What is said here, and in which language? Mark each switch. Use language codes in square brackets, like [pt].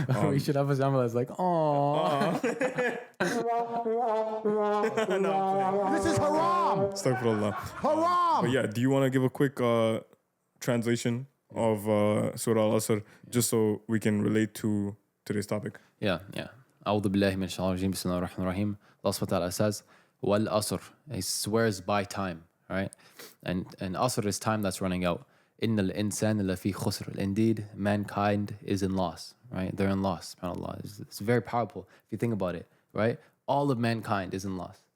[en] We should have a Jamal that's like, oh. This is haram! Astaghfirullah. Haram! But yeah, do you want to give a quick translation of Surah Al-Asr just so we can relate to today's topic? Yeah. [ar] أعوذ بالله من الشيطان الرجيم بسم الله الرحمن الرحيم. [en] Allah subhanahu wa ta'ala says, وَالْأَصْرِ. He swears by time, right? And Asr is time that's running out. [ar] إِنَّ الْإِنسَانَ لَفِي خُسْرٍ. [en] Indeed, mankind is in loss, right? They're in loss, subhanAllah. It's very powerful if you think about it, right? All of mankind is in loss.